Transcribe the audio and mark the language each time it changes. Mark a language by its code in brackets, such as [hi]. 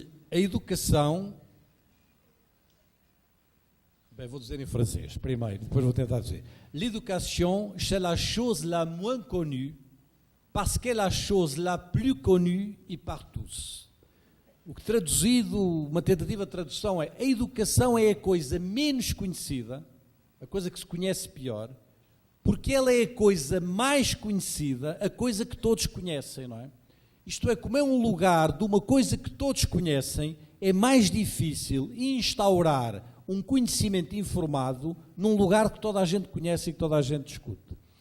[pt] A educação... Bem, vou dizer em francês primeiro, depois vou tentar dizer. [fr] L'éducation, c'est la chose la moins connue, parce que é la chose la plus connue et par tous. [pt] O que traduzido, uma tentativa de tradução é: a educação é a coisa menos conhecida, a coisa que se conhece pior, porque ela é a coisa mais conhecida, a coisa que todos conhecem, não é? Isto é, como é um lugar de uma coisa que todos conhecem, é mais difícil instaurar um conhecimento informado num lugar que toda a gente conhece e que toda a gente discute.